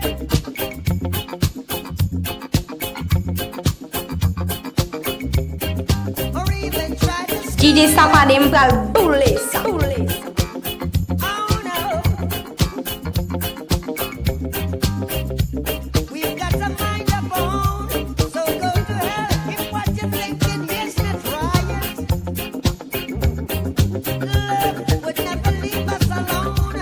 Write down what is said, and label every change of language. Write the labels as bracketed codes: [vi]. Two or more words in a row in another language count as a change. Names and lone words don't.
[en] Or even try to [ht] DJ Sapadenm pral boule sa. [en] we've got to mind our own. So go to hell if what you're thinking is not right. Love would never leave us alone.